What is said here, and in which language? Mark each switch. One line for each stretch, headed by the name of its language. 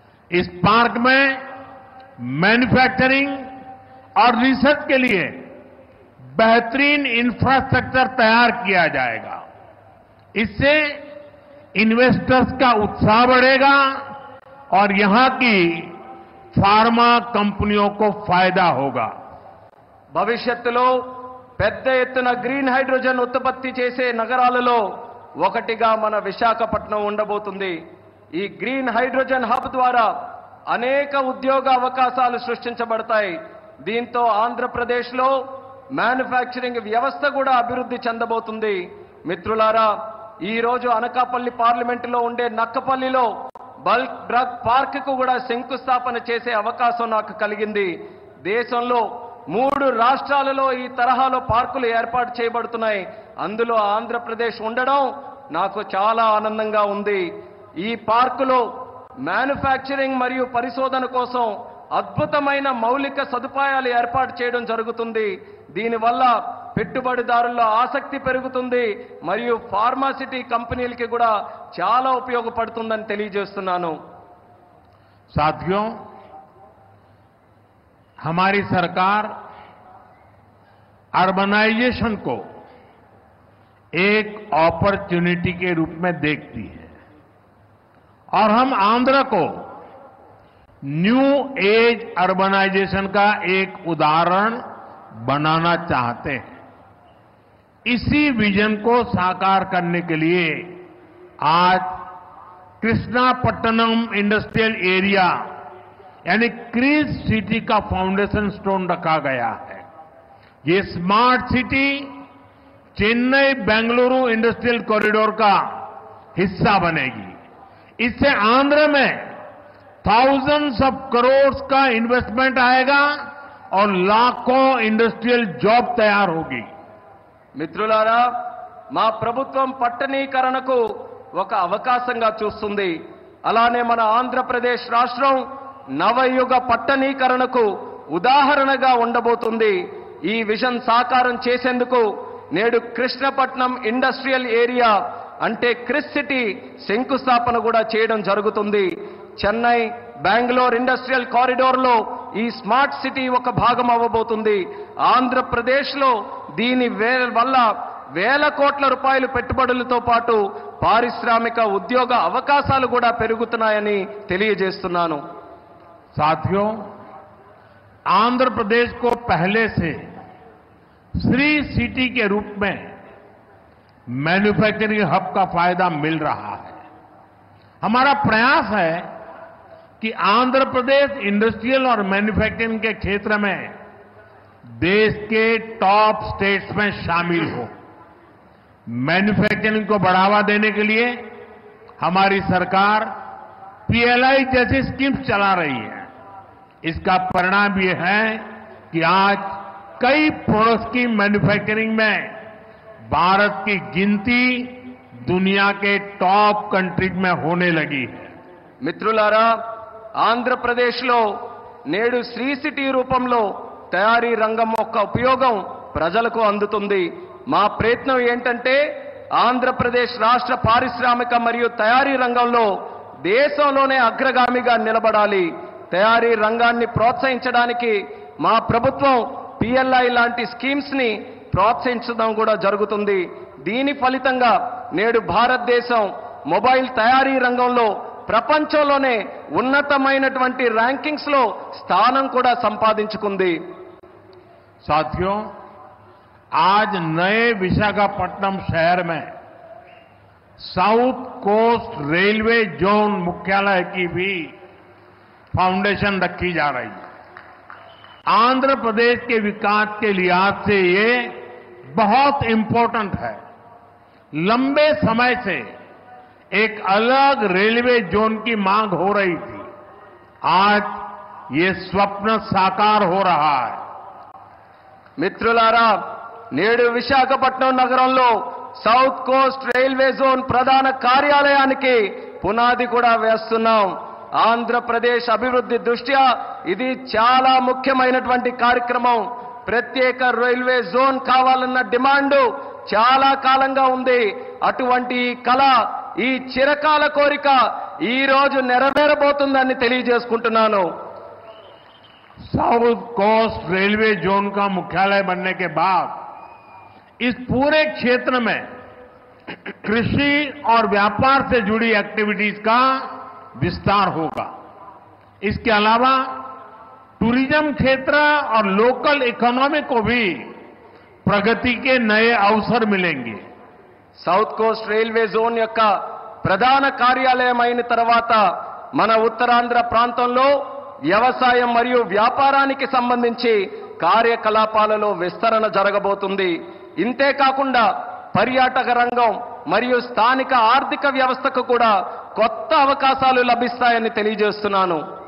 Hindi: इस पार्क में मैन्युफैक्चरिंग और रिसर्च के लिए बेहतरीन इंफ्रास्ट्रक्चर तैयार किया जाएगा. इससे इन्वेस्टर्स का उत्साह बढ़ेगा और यहां की फार्मा कंपनियों को फायदा होगा.
Telugu: భవిష్యత్తులో పెద్ద ఎత్తున గ్రీన్ హైడ్రోజన్ ఉత్పత్తి చేసే నగరాలలో ఒకటిగా మన విశాఖపట్నం ఉండబోతుంది. ఈ గ్రీన్ హైడ్రోజన్ హబ్ ద్వారా అనేక ఉద్యోగ అవకాశాలు సృష్టించబడతాయి. దీంతో ఆంధ్రప్రదేశ్లో మ్యానుఫ్యాక్చరింగ్ వ్యవస్థ కూడా అభివృద్ధి చెందబోతుంది. మిత్రులారా, ఈ రోజు అనకాపల్లి పార్లమెంటులో ఉండే నక్కపల్లిలో బల్క్ డ్రగ్ పార్క్ కు కూడా శంకుస్థాపన చేసే అవకాశం నాకు కలిగింది. దేశంలో 3 రాష్ట్రాలలో ఈ తరహాలో పార్కులు ఏర్పాటు చేయబడుతున్నాయి. అందులో ఆంధ్రప్రదేశ్ ఉండడం నాకు చాలా ఆనందంగా ఉంది. ఈ పార్కులో మ్యానుఫ్యాక్చరింగ్ మరియు పరిశోధన కోసం అద్భుతమైన మౌలిక సదుపాయాలు ఏర్పాటు చేయడం జరుగుతుంది. దీనివల్ల పెట్టుబడిదారుల్లో ఆసక్తి పెరుగుతుంది మరియు ఫార్మాసిటీ కంపెనీలకి కూడా చాలా ఉపయోగపడుతుందని తెలియజేస్తున్నాను.
Hindi: साथियों, हमारी सरकार अर्बनाइजेशन को एक अपॉर्चुनिटी के रूप में देखती है और हम आंध्र को न्यू एज अर्बनाइजेशन का एक उदाहरण बनाना चाहते हैं. इसी विजन को साकार करने के लिए आज कृष्णापट्टनम इंडस्ट्रियल एरिया यानी क्रीज सिटी का फाउंडेशन स्टोन रखा गया है. ये smart city Chennai Bengaluru industrial corridor का हिस्सा बनेगी. इससे आंध्र में
English: thousands of crores
Hindi: का इन्वेस्टमेंट आएगा और लाखों इंडस्ट्रियल जॉब तैयार होगी.
Telugu: మిత్రులారా, మా ప్రభుత్వం పట్టణీకరణకు ఒక అవకాశంగా చూస్తుంది. అలానే మన ఆంధ్రప్రదేశ్ రాష్ట్రం నవయుగ పట్టణీకరణకు ఉదాహరణగా ఉండబోతుంది. ఈ విజన్ సాకారం చేసేందుకు నేడు కృష్ణపట్నం ఇండస్ట్రియల్ ఏరియా అంటే క్రిస్ సిటీ శంకుస్థాపన కూడా చేయడం జరుగుతుంది. చెన్నై బెంగళూరు ఇండస్ట్రియల్ కారిడార్లో ఈ స్మార్ట్ సిటీ ఒక భాగం అవ్వబోతుంది. ఆంధ్రప్రదేశ్లో దీని వల్ల వేల కోట్ల రూపాయలు పెట్టుబడులతో పాటు పారిశ్రామిక ఉద్యోగ అవకాశాలు కూడా పెరుగుతున్నాయని తెలియజేస్తున్నాను.
Hindi: साथियों, आंध्र प्रदेश को पहले से श्री सिटी के रूप में मैन्युफैक्चरिंग हब का फायदा मिल रहा है. हमारा प्रयास है कि आंध्र प्रदेश इंडस्ट्रियल और मैन्युफैक्चरिंग के क्षेत्र में देश के टॉप स्टेट्स में शामिल हो. मैन्युफैक्चरिंग को बढ़ावा देने के लिए हमारी सरकार पीएलआई जैसी स्कीम्स चला रही है. इसका परिणाम ये है कि आज कई प्रोडक्ट्स की मैन्युफैक्चरिंग में भारत की गिनती दुनिया के टॉप कंट्रीज में होने लगी है.
Telugu: మిత్రులారా, ఆంధ్రప్రదేశ్లో నేడు శ్రీ సిటీ రూపంలో తయారీ రంగం యొక్క ఉపయోగం ప్రజలకు అందుతుంది. మా ప్రయత్నం ఏంటంటే ఆంధ్రప్రదేశ్ రాష్ట్ర పారిశ్రామిక మరియు తయారీ రంగంలో దేశంలోనే అగ్రగామిగా నిలబడాలి. తయారీ రంగాన్ని ప్రోత్సహించడానికి మా ప్రభుత్వం పిఎల్ఐ లాంటి స్కీమ్స్ ని ప్రోత్సహించడం కూడా జరుగుతుంది. దీని ఫలితంగా నేడు భారతదేశం మొబైల్ తయారీ రంగంలో ప్రపంచంలోనే ఉన్నతమైనటువంటి ర్యాంకింగ్స్ లో స్థానం కూడా సంపాదించుకుంది.
Hindi: साथियों, आज नए विशाखापट्टनम शहर में साउथ कोस्ट रेलवे जोन मुख्यालय की भी फाउंडेशन रखी जा रही है. आंध्र प्रदेश के विकास के लिहाज से ये बहुत इंपॉर्टेंट है. लंबे समय से एक अलग रेलवे जोन की मांग हो रही थी. आज ये स्वप्न साकार हो रहा है.
Telugu: మిత్రులారా, నేడు విశాఖపట్నం నగరంలో సౌత్ కోస్ట్ రైల్వే జోన్ ప్రధాన కార్యాలయానికి పునాది కూడా వేస్తున్నాం. ఆంధ్రప్రదేశ్ అభివృద్ధి దృష్ట్యా ఇది చాలా ముఖ్యమైనటువంటి కార్యక్రమం. ప్రత్యేక రైల్వే జోన్ కావాలన్న డిమాండ్ చాలా కాలంగా ఉంది. అటువంటి కళ, ఈ చిరకాల కోరిక ఈ రోజు నెరవేరబోతుందని తెలియజేసుకుంటున్నాను.
Hindi: साउथ कोस्ट रेलवे जोन का मुख्यालय बनने के बाद इस पूरे क्षेत्र में कृषि और व्यापार से जुड़ी एक्टिविटीज का विस्तार होगा. इसके अलावा टूरिज्म क्षेत्र और लोकल इकोनॉमी को भी प्रगति के नए अवसर मिलेंगे.
Telugu: సౌత్ కోస్ట్ రైల్వే జోన్ యొక్క ప్రధాన కార్యాలయం అయిన తర్వాత మన ఉత్తరాంధ్ర ప్రాంతంలో వ్యవసాయం మరియు వ్యాపారానికి సంబంధించి కార్యకలాపాలలో విస్తరణ జరగబోతుంది. ఇంతే కాకుండా పర్యాటక రంగం మరియు స్థానిక ఆర్థిక వ్యవస్థకు కూడా కొత్త అవకాశాలు లభిస్తాయని తెలియజేస్తున్నాను.